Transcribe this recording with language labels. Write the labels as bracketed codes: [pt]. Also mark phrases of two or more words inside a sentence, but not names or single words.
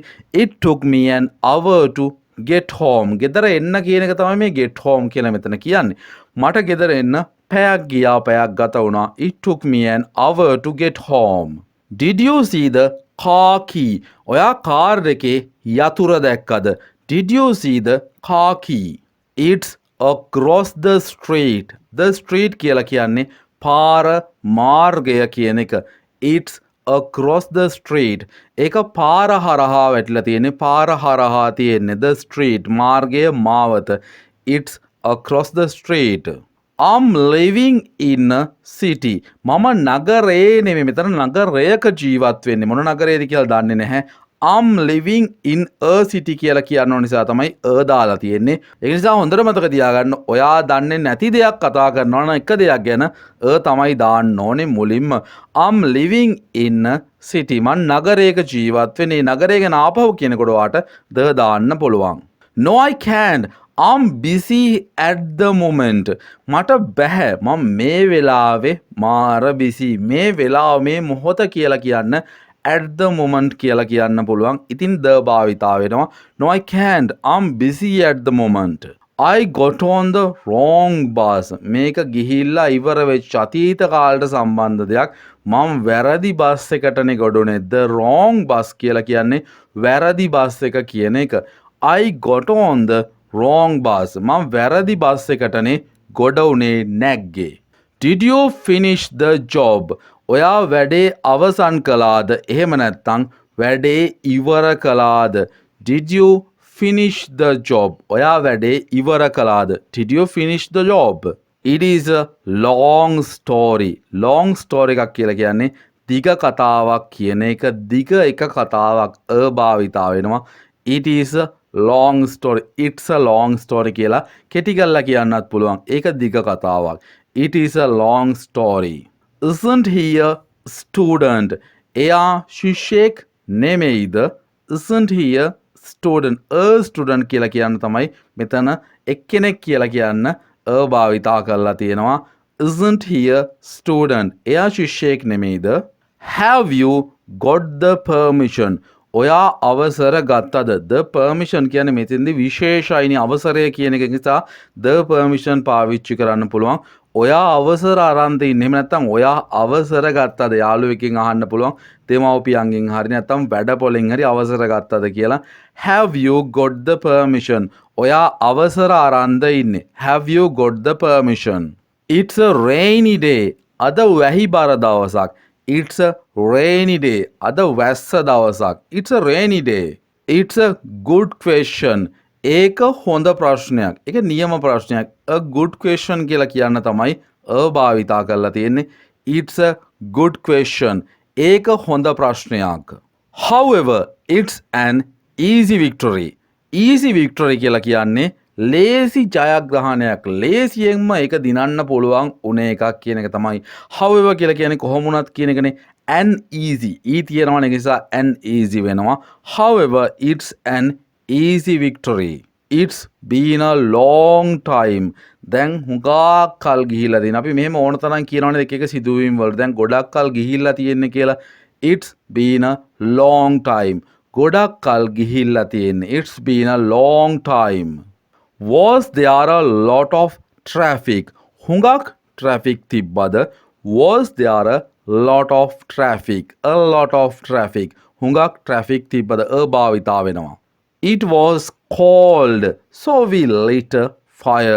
[en] It took me an hour to get home. [si] ගෙදර එන්න කියන එක තමයි මේ [en] get home [si] කියලා මෙතන කියන්නේ. මට ගෙදර එන්න පැයක් ගියා. පැයක් ගත වුණා. [en] It took me an hour to get home. Did you see the car key? [si] ඔයා කාර් එකේ යතුර දැක්කද? [en] Did you see the car key? It's across the street. The street [si] කියලා කියන්නේ පාර මාර්ගය කියන එක. [en] It's across the street. [si] ඒක පාර හරහා වැටිලා තියෙන්නේ. පාර හරහා තියෙන්නේ. [en] The street [si] මාර්ගය මාවත. [en] It's across the street. I'm living in a city. [si] මම නගරේ නෙමෙයි. මෙතන නගරයක ජීවත් වෙන්නේ. මොන නගරයේද කියලා දන්නේ නැහැ. [en] I'm living in a city [si] කියලා කියන්න ඕන නිසා තමයි දාලා තියෙන්නේ. ඒ නිසා හොඳට මතක තියාගන්න. ඔයා දන්නේ නැති දෙයක් කතා කරනවා නම් එක දෙයක් ගැන තමයි දාන්න ඕනේ මුලින්ම. [en] I'm living in a city. [si] මම නගරයක ජීවත් වෙන්නේ. නගරය ගැන ආපහු කියනකොට වාට දාන්න පුළුවන්. [en] No I can't. I'm busy at the moment. [si] මට බැහැ. මම මේ වෙලාවේ මාර busy. මේ වෙලාව මේ මොහොත කියලා කියන්න [en] at the moment [si] කියලා කියන්න පුළුවන්. ඉතින් the භාවිතා වෙනවා. [en] No I can't. I'm busy at the moment. I got on the wrong bus. [si] මේක ගිහිල්ලා ඉවර වෙච්ච අතීත කාලයට සම්බන්ධ දෙයක්. මම වැරදි බස් එකටනේ ගොඩුනේ. The wrong bus කියලා කියන්නේ වැරදි බස් එක කියන එක. [en] I got on the wrong bus. [si] මම වැරදි බස් එකටනේ ගොඩ උනේ නැග්ගේ. [en] Did you finish the job? [si] ඔයා වැඩේ අවසන් කළාද? එහෙම නැත්නම් වැඩේ ඉවර කළාද? [en] Did you finish the job? [si] ඔයා වැඩේ ඉවර කළාද? [en] Did you finish the job? It is a long story. Long story [si] එකක් කියලා කියන්නේ දිග කතාවක් කියන එක. දිග එක කතාවක් භාවිතා වෙනවා. [en] It is a long story. It's a long story [si] කියලා කෙටි කරලා කියන්නත් පුළුවන්. ඒක දිග කතාවක්. [en] It is a long story. Isn't he a student? [si] එයා ශිෂ්‍යෙක් නෙමෙයිද? [en] Isn't he a student? A student [si] කියලා කියන්න තමයි මෙතන එක්කෙනෙක් කියලා කියන්න භාවිතා කරලා තියෙනවා. [en] Isn't he a student? [si] එයා ශිෂ්‍යෙක් නෙමෙයිද? [en] Have you got the permission? [si] ඔයා අවසර ගත්තද? [en] The permission [si] කියන්නේ මෙතෙන්දී විශේෂයිනි අවසරය කියන එක නිසා [en] the permission [si] පාවිච්චි කරන්න පුළුවන්. ඔයා අවසර අරන් තින්නේ. එහෙම නැත්නම් ඔයා අවසර ගත්තද? යාළුවෙක්ගෙන් අහන්න පුළුවන්. දෙමව්පියන්ගෙන් හරි නැත්නම් වැඩපොලෙන් හරි අවසර ගත්තද කියලා. [en] Have you got the permission? [si] ඔයා අවසර අරන්ද ඉන්නේ. [en] Have you got the permission? It's a rainy day. [si] අද වැහිබර දවසක්. [en] It's a rainy day. [si] අද වැස්ස දවසක්. [en] It's a rainy day. It's a good question. [si] ඒක හොඳ ප්‍රශ්නයක්. ඒක නියම ප්‍රශ්නයක්. [en] A good question [si] කියලා කියන්න තමයි භාවිතා කරලා තියෙන්නේ. [en] It's a good question. [si] ඒක හොඳ ප්‍රශ්නයක්. [en] However, it's an easy victory. Easy victory [si] කියලා කියන්නේ ලේසි ජයග්‍රහණයක්. ලේසියෙන්ම ඒක දිනන්න පුළුවන් උන එකක් කියන එක තමයි. However කියලා කියන්නේ කොහොම වුණත් කියන එකනේ. [en] An easy. [si] තියෙනවා නිසා [en] an easy [si] වෙනවා. [en] However, it's an easy victory. It's been a long time. [si] දැන් හුඟක් කල් ගිහිල්ලා තියෙන. අපි මෙහෙම ඕන තරම් කියනවනේ එක එක සිදුවීම් වල. දැන් ගොඩක් කල් ගිහිල්ලා තියෙන්නේ කියලා. [en] It's been a long time. [si] ගොඩක් කල් ගිහිල්ලා තියෙන්නේ. [en] It's been a long time. Was there a lot of traffic? [si] හුඟක් traffic තිබ්බද? [en] Was there a lot of traffic? A lot of traffic. [si] හුඟක් traffic තිබ්බද? භාවිතා වෙනවා. [en] It was cold, so we lit a fire.